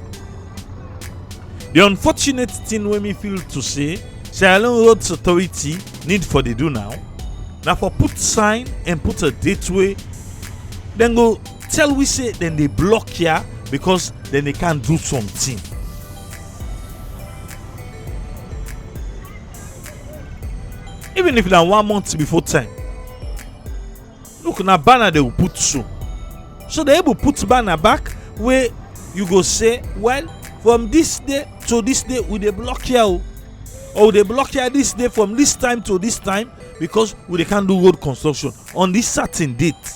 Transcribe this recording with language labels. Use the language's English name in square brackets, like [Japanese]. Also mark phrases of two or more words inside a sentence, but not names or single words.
[Krio] The unfortunate thing wey me feel to say Sierra Roads Authority need for dey do now, na for put sign and put a date wey dem go tell we say dem dey block here because then they can't do something. Even if na 1 month before time, look na banner they will put so they able put banner back where you go say, well, from this day to this day we dey block here, or they block here this day from this time to this time because we can't do road construction on this certain date.